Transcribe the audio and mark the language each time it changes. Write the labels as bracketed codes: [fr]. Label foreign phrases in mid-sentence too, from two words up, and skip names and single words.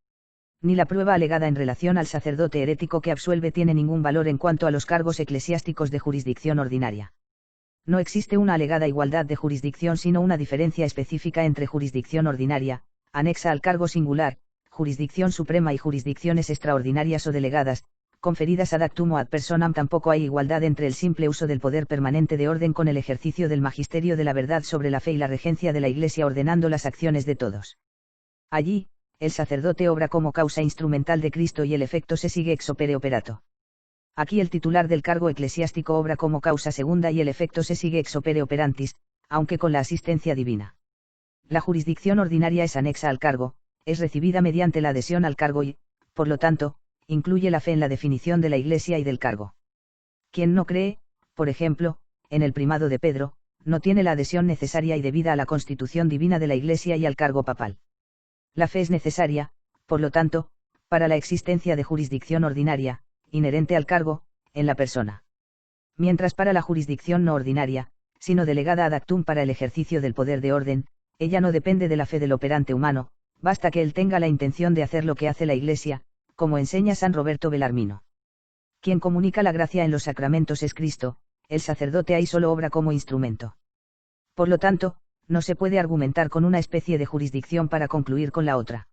[es] Ni la prueba alegada en relación al sacerdote herético que absuelve tiene ningún valor en cuanto a los cargos eclesiásticos de jurisdicción ordinaria. No existe una alegada igualdad de jurisdicción sino una diferencia específica entre jurisdicción ordinaria, anexa al cargo singular, jurisdicción suprema y jurisdicciones extraordinarias o delegadas, [la] conferidas ad actum o ad personam. [es] Tampoco hay igualdad entre el simple uso del poder permanente de orden con el ejercicio del magisterio de la verdad sobre la fe y la regencia de la Iglesia ordenando las acciones de todos. Allí, el sacerdote obra como causa instrumental de Cristo y el efecto se sigue [la] ex opere operato. [es] Aquí el titular del cargo eclesiástico obra como causa segunda y el efecto se sigue [la] ex opere operantis, [es] aunque con la asistencia divina. La jurisdicción ordinaria es anexa al cargo, es recibida mediante la adhesión al cargo y, por lo tanto, incluye la fe en la definición de la Iglesia y del cargo. Quien no cree, por ejemplo, en el primado de Pedro, no tiene la adhesión necesaria y debida a la constitución divina de la Iglesia y al cargo papal. La fe es necesaria, por lo tanto, para la existencia de jurisdicción ordinaria, inherente al cargo, en la persona. Mientras para la jurisdicción no ordinaria, sino delegada [la] ad actum [es] para el ejercicio del poder de orden, ella no depende de la fe del operante humano, basta que él tenga la intención de hacer lo que hace la Iglesia, como enseña San Roberto Belarmino. Quien comunica la gracia en los sacramentos es Cristo, el sacerdote ahí solo obra como instrumento. Por lo tanto, no se puede argumentar con una especie de jurisdicción para concluir con la otra.